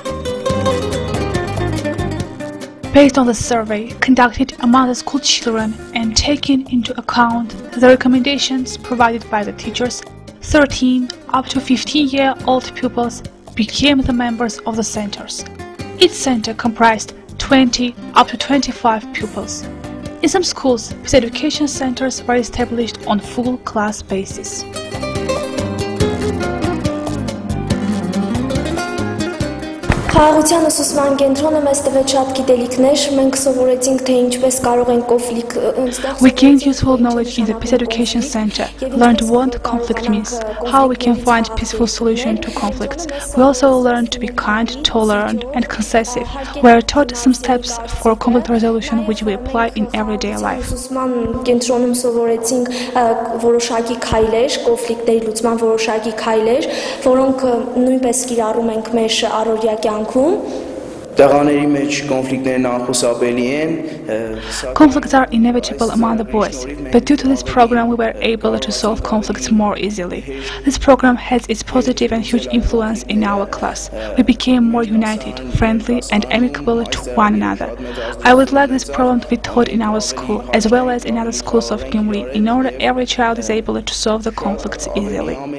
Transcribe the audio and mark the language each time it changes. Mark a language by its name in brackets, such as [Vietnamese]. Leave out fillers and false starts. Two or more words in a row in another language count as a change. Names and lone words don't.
[English] Based on the survey conducted among the school children and taking into account the recommendations provided by the teachers, 13 up to 15-year-old pupils became the members of the centers. Each center comprised 20 up to 25 pupils. In some schools, peace education centers were established on full class basis. [Armenian] Խաղաղության ուսուցման կենտրոնը մեզ տվեց շատ գիտելիքներ, մենք սովորեցինք թե ինչպես կարող ենք կոնֆլիկտ ստեղծել. [English] We gained useful knowledge in the Peace Education Center, learned what conflict means, how we can find peaceful solution to conflicts. We also learned to be kind, tolerant and concessive. We are taught some steps for conflict resolution which we apply in everyday life. [Armenian] Ուսուցման կենտրոնում սովորեցինք որոշակի քայլեր, կոնֆլիկտների լուծման որոշակի քայլեր, որոնք նույնպես կիրառում ենք մեր առօրյա կյանքում. Տղաների մեջ կոնֆլիկտներն անխուսափելի են. [English] Conflicts are inevitable among the boys, but due to this program we were able to solve conflicts more easily. This program has its positive and huge influence in our class. We became more united, friendly and amicable to one another. I would like this program to be taught in our school as well as in other schools of Gyumri in order every child is able to solve the conflicts easily.